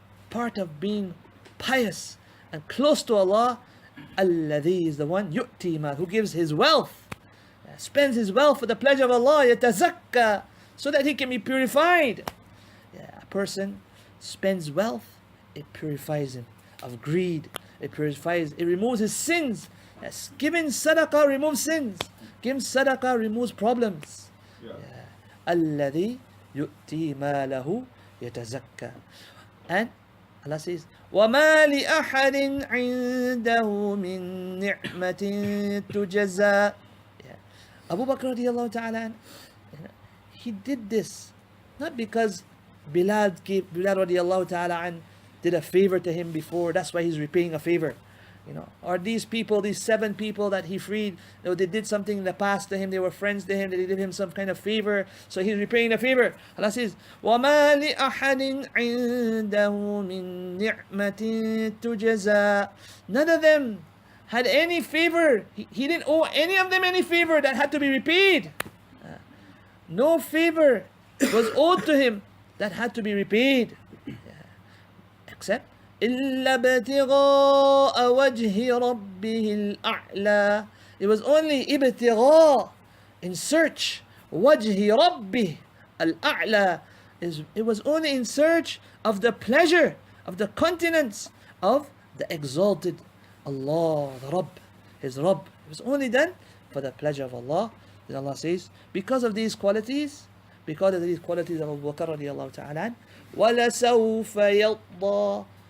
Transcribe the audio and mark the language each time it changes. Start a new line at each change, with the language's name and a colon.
English: Part of being pious and close to Allah, الَّذِي is the one,
Arabic: يُؤْتِي مَال,
English: who gives his wealth, spends his wealth for the pleasure of Allah, يَتَزَكَّى, so that he can be purified. A person spends wealth, it purifies him. of greed. It purifies, it removes his sins. Yes, giving sadaqah removes sins. Giving sadaqah removes problems. Yeah.
Arabic: الذي يؤتي ماله يتزكى.
English: And Allah says,
Arabic: وَمَا لِأَحَدٍ عِنْدَهُ مِن نِعْمَةٍ تُجَزَى.
English: Abu Bakr radiallahu ta'ala, he did this not because Bilal radiallahu ta'ala did a favor to him before, that's why he's repaying a favor. Or these people, these 7 people that he freed, they did something in the past to him, they were friends to him, they did him some kind of favor, so he's repaying a favor. Allah says,
Arabic: وَمَا لِأَحَدٍ عِنْدَهُ مِن نِعْمَةٍ تُجَزَى.
English: None of them had any favor. He didn't owe any of them any favor that had to be repaid. No favor was owed to him that had to be repaid. Except
Arabic: إِلَّا ابْتِغَاءَ وَجْهِ رَبِّهِ الْأَعْلَى.
English: It was only ibtigha, in search,
Arabic: وَجْهِ رَبِّهِ الْأَعْلَى.
English: It was only in search of the pleasure, of the countenance of the exalted Allah, the Rabb, his Rabb. It was only done for the pleasure of Allah. Then Allah says, because of these qualities of Abu Bakr radiallahu ta'ala,
Arabic: وَلَسَوْفَ يَرْضَى.